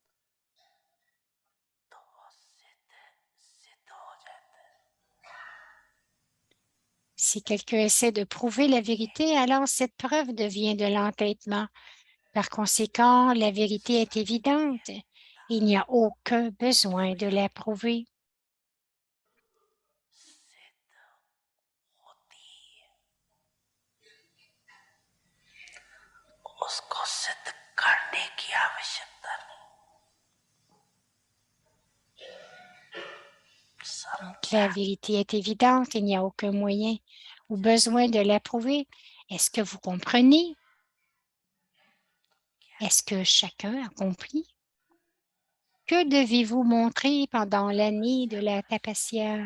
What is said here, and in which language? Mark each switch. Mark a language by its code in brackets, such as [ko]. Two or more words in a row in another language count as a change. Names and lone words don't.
[fr] Si quelqu'un essaie de prouver la vérité, alors cette preuve devient de l'entêtement. Par conséquent, la vérité est évidente. Il n'y a aucun besoin de la prouver. [hi] उसको सिद्ध करने की आवश्यकता नहीं। [fr] Donc, la vérité est évidente, il n'y a aucun moyen ou besoin de la prouver. Est-ce que vous comprenez? Est-ce que chacun a compris? Que devez-vous montrer pendant l'année de la Tapasya?